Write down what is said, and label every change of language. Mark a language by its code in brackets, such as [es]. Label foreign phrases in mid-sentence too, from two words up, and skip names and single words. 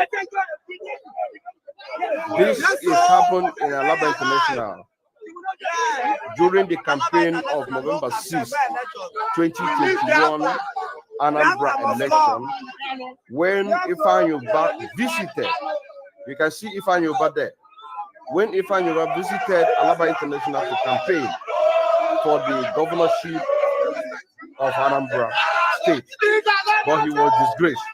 [en] This is happening in Alaba International during the campaign of November 6, 2021 Anambra election, when Ifeanyi Oba visited. You can see Ifeanyi Oba there. When Ifeanyi Oba visited Alaba International to campaign for the governorship of Anambra State, but he was disgraced.